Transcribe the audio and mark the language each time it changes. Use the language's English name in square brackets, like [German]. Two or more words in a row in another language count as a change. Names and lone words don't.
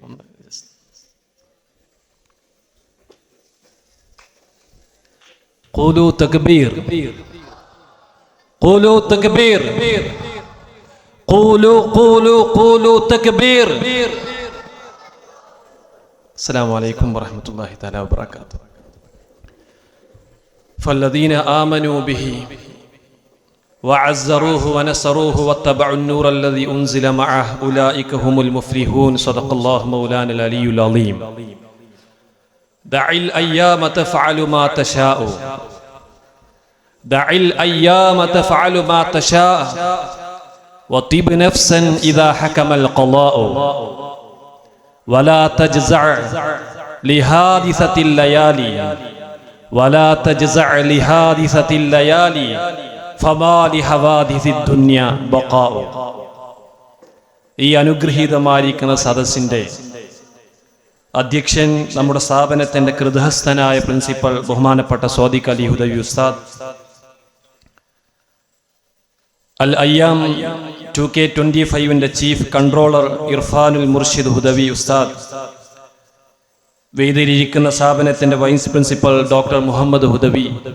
[Arabic] قولوا تكبير، قولوا تكبير، قولوا تكبير. السلام عليكم ورحمة الله تعالى وبركاته. فالذين آمنوا به وعزروه ونصروه واتبعوا النور الذي أنزل معه أولئك هم المفلحون. صدق الله مولانا العلي العظيم. دع الأيام تفعل ما تشاء، دع الأيام تفعل ما تشاء، وطب نفسا إذا حكم القضاء، ولا تجزع لحادثة الليالي، ولا تجزع لحادثة الليالي، فما لحوادث الدنيا بقاء. [Malayalam] ഈ അനുഗ്രഹീതമായിരിക്കുന്ന സദസ്സിൻ്റെ അധ്യക്ഷൻ നമ്മുടെ സ്ഥാപനത്തിൻ്റെ കൃതഹസ്ഥനായ പ്രിൻസിപ്പൽ ബഹുമാനപ്പെട്ട സ്വാദിഖ് അലി ഹുദവി ഉസ്താദ്, അൽ അയ്യാം 2K25 ചീഫ് കൺട്രോളർ ഇർഫാനുൽ മുർഷിദ് ഹുദവി ഉസ്താദ്, വേദിയിലിരിക്കുന്ന സ്ഥാപനത്തിന്റെ വൈസ് പ്രിൻസിപ്പൽ ഡോക്ടർ മുഹമ്മദ് ഹുദവി,